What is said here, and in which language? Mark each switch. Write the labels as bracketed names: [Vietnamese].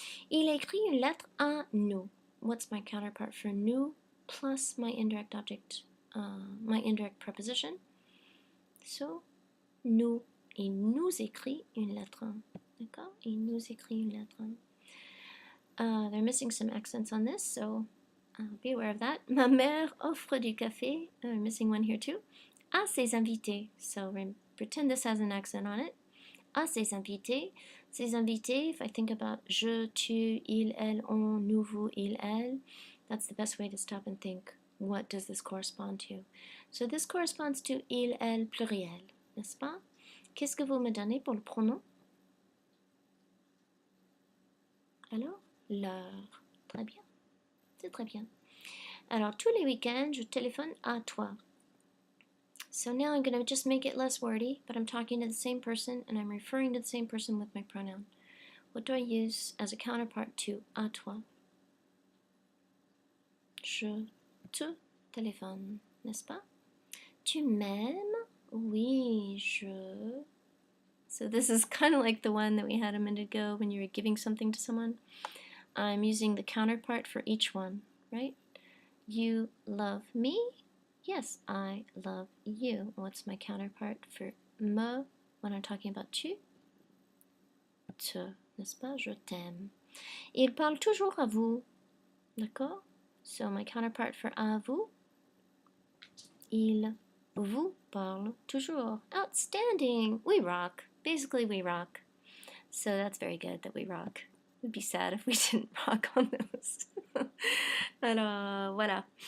[French] Il écrit une lettre à nous. [English] What's my counterpart for nous plus my indirect object, my indirect preposition? So, nous. [French] Il nous écrit une lettre. D'accord? Il nous écrit une lettre. [English] They're missing some accents on this, so be aware of that. [French] Ma mère offre du café. [English] I'm missing one here too. [French] À ses invités. [English] So pretend this has an accent on it. [French] À ses invités. Ses invités, [English] if I think about je, tu, il, elle, on, nous, vous, il, elle, that's the best way to stop and think, what does this correspond to? So this corresponds to il, elle, pluriel, [French] n'est-ce pas? Qu'est-ce que vous me donnez pour le pronom? Alors, leur. Très bien. C'est très bien. Alors, tous les week-ends, je téléphone à toi. [English] So now I'm going to just make it less wordy, but I'm talking to the same person and I'm referring to the same person with my pronoun. What do I use as a counterpart to à toi? [French] Je te téléphone, n'est-ce pas? Tu m'aimes? Oui, je. [English] So this is kind of like the one that we had a minute ago when you were giving something to someone. I'm using the counterpart for each one, right? You love me? Yes, I love you. What's my counterpart for me when I'm talking about tu? Te. [French] n'est-ce pas? Je t'aime. Il parle toujours à vous, d'accord? [English] So my counterpart for [French] à vous, il vous parle toujours. [English] Outstanding! We rock. Basically, we rock. So that's very good that we rock. It would be sad if we didn't rock on those. [French] Alors, voilà.